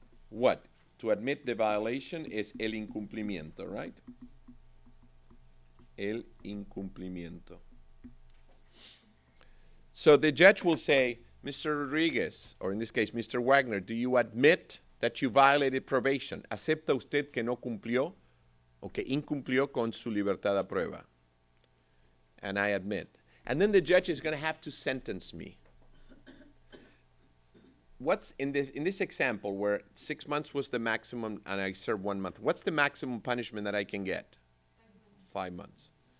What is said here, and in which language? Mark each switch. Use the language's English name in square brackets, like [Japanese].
[English] What? To admit the violation is [Spanish] el incumplimiento, [English] right? [Spanish] El incumplimiento. [English] So the judge will say, Mr. Rodriguez, or in this case, Mr. Wagner, do you admit that you violated probation? [Spanish] ¿Acepta usted que no cumplió o que incumplió con su libertad a prueba? [English] And I admit. And then the judge is going to have to sentence me. What's in this example where 6 months was the maximum and I served 1 month, what's the maximum punishment that I can get? 5 months.